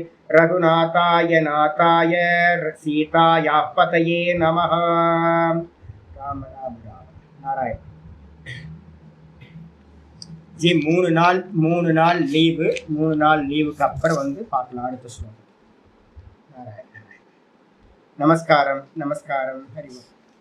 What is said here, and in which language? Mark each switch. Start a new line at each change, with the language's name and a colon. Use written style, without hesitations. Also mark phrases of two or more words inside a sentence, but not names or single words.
Sanskrit: रघुनाथाय नाथाय सीतायापतये नमः। राम राम राम नारायण जी।
Tamil: 3 நாள் லீவு. 3 நாள் லீவுக்கு அப்புறம் வந்து பார்க்கலாம் அடுத்த ஸ்லோகம். நாராயண நமஸ்காரம் நமஸ்காரம்.
Sanskrit: हरि ओम्.